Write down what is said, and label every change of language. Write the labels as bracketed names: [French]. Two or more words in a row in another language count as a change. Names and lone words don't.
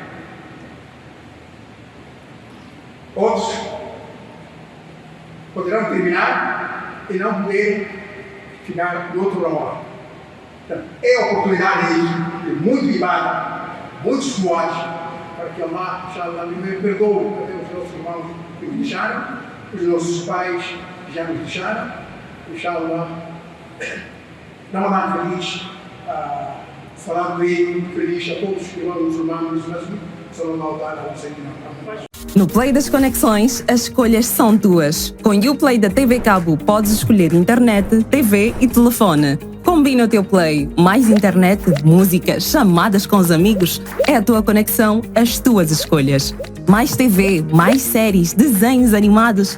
[Portuguese] Outros poderão terminar e não poder ficar no outro Ramadã. Então, é a oportunidade de muito ibada, muitos suados, para que Allah, inshallah, me perdoe até os nossos irmãos que nos deixaram, os nossos pais que já nos deixaram, inshallah, Ramadã feliz, Salat do Eid feliz a todos os irmãos muçulmanos, [Arabic] صلى الله عليه وسلم. [Portuguese] No Play das Conexões, as escolhas são tuas. Com o Play da TV Cabo, podes escolher internet, TV e telefone. Combina o teu Play. Mais internet, música, chamadas com os amigos. É a tua conexão, as tuas escolhas. Mais TV, mais séries, desenhos animados.